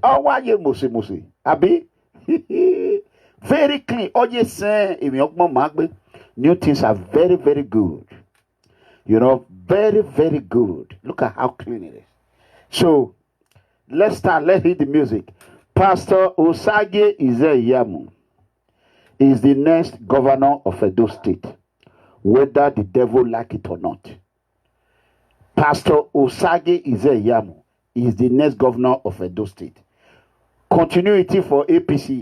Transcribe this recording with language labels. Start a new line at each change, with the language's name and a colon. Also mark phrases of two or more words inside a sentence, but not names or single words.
English: Oh, why you musi? Abi? Very clean. Oh, yes, sir. New things are very, very good. You know, very, very good. Look at how clean it is. So, let's start. Let's hear the music. Pastor Osage Ize-Iyamu is the next governor of Edo State, whether the devil like it or not. Pastor Osage Ize-Iyamu is the next governor of Edo State. Continuity for APC.